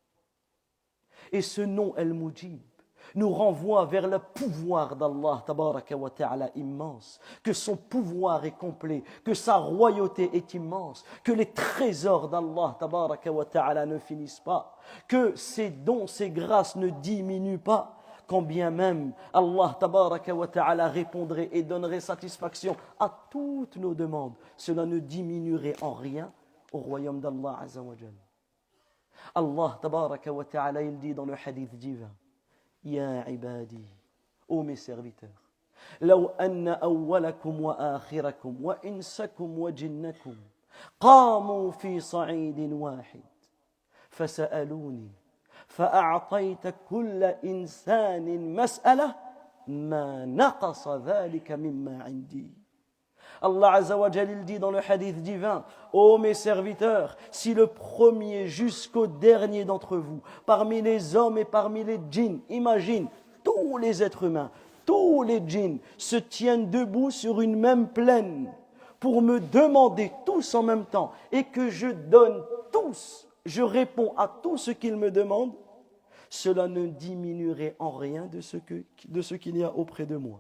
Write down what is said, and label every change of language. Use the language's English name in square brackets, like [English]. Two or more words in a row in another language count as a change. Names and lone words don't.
[French] Et ce nom El-Mujib nous renvoie vers le pouvoir d'Allah [Arabic] تبارك وتعالى [French] immense, que son pouvoir est complet, que sa royauté est immense, que les trésors d'Allah [Arabic] تبارك وتعالى [French] ne finissent pas, que ses dons, ses grâces ne diminuent pas, quand bien même Allah [Arabic] تبارك وتعالى [French] répondrait et donnerait satisfaction à toutes nos demandes, cela ne diminuerait en rien au royaume d'Allah [Arabic] عز وجل. الله تبارك وتعالى, [French] il dit dans le hadith divin: [Arabic] يا عبادي, [French] ô mes serviteurs, [Arabic] لو أن أولكم وآخركم وإنسكم وجنكم قاموا في صعيد واحد فسألوني فأعطيت كل إنسان مسألة ما نقص ذلك مما عندي. الله عز وجل, [French] il dit dans le hadith divin: ô mes serviteurs, si le premier jusqu'au dernier d'entre vous, parmi les hommes et parmi les djinns, imagine tous les êtres humains, tous les djinns se tiennent debout sur une même plaine pour me demander tous en même temps et que je donne tous, je réponds à tout ce qu'ils me demandent, cela ne diminuerait en rien de ce qu'il y a auprès de moi.